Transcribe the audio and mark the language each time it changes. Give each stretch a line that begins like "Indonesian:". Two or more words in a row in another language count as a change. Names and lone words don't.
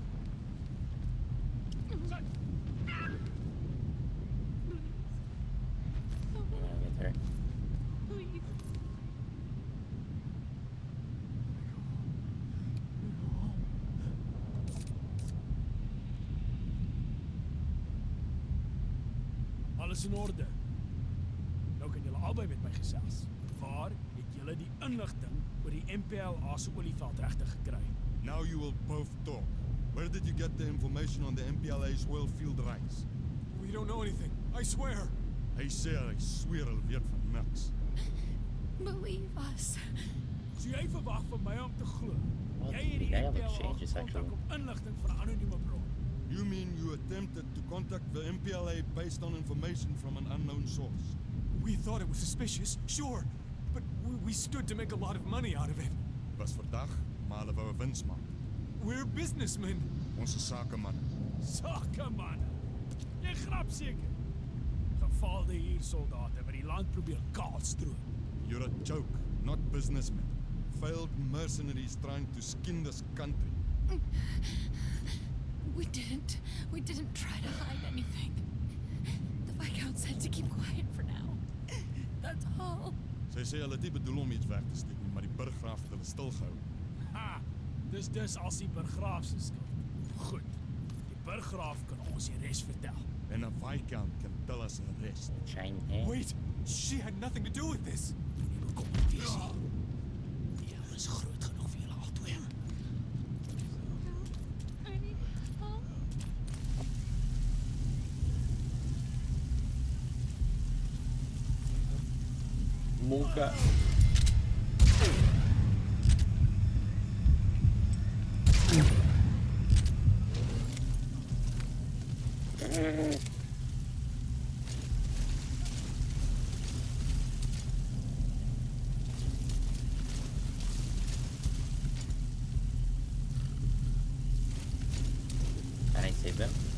English: I'll get her.
Afrikaans: Alles in orde. Nou kan julle albei met my gesels. Waar het julle die inligting oor die MPLA se olieveld regtig gekry?
English: Now you will both talk. Where did you get the information on the MPLA's oil field rights? We don't know anything. I swear.
Afrikaans: Hy sê hy sweer hulle weet van niks.
English: Believe us.
Afrikaans: So jy verwag van my om te glo.
English: Well,
Afrikaans: Jy het die
English: the dialogue MPLA changes,
Afrikaans: gekontak
English: actually.
Afrikaans: om inligting van 'n anonieme bron.
English: You mean you attempted to contact the MPLA based on information from an unknown source? We thought it was suspicious, sure, but we stood to make a lot of money out of it.
Afrikaans: Was verdag, maar hulle wou 'n wins maak.
English: We're businessmen.
Afrikaans: Ons is sakemanne. Sakemanne. Jy grap seker. Gefaalde huursoldate wat die land probeer kaalstroop.
English: You're a joke, not businessmen. Failed mercenaries trying to skin this country. We didn't try to hide anything. The Viscount said to keep quiet for now. That's all.
Afrikaans: Sy sê hulle het nie bedoel om iets weg te steek nie, maar die burggraaf het hulle stilgehou. Ha! Dis as die burggraaf se skuld. Goed. Die burggraaf kan ons die res vertel. En 'n Viscount kan
English: tell us the rest. Shine, eh? Wait! She had nothing to do with this!
Afrikaans: Moenie bekommerd wees nie. Die hel is groot genoeg vir julle albei.
English: I need help. Monka. Can I save them?